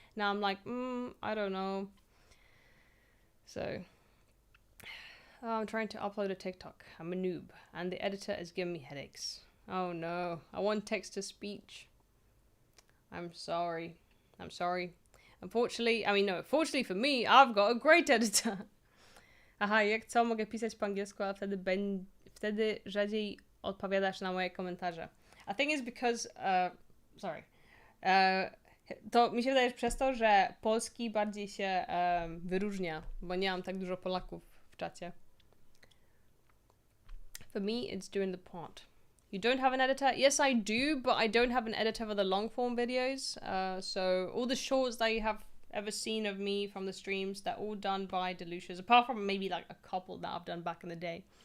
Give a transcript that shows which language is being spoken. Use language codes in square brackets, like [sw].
[en] Now I'm like, I don't know. So, I'm trying to upload a TikTok. I'm a noob. And the editor is giving me headaches. Oh no. I want text to speech. I'm sorry. I'm sorry. Unfortunately, I mean no, fortunately for me, I've got a great editor. [pl] Aha, jak co? Mogę pisać po angielsku, a wtedy rzadziej odpowiadasz na moje komentarze. [en] I think it's because, sorry. [pl] To mi się wydaje, że przez to, że polski bardziej się wyróżnia, bo nie mam tak dużo Polaków w czacie. [en] For me, it's doing the part. You don't have an editor? Yes, I do, but I don't have an editor for the long form videos. So all the shorts that you have ever seen of me from the streams, they're all done by Delucius, apart from maybe like a couple that I've done back in the day.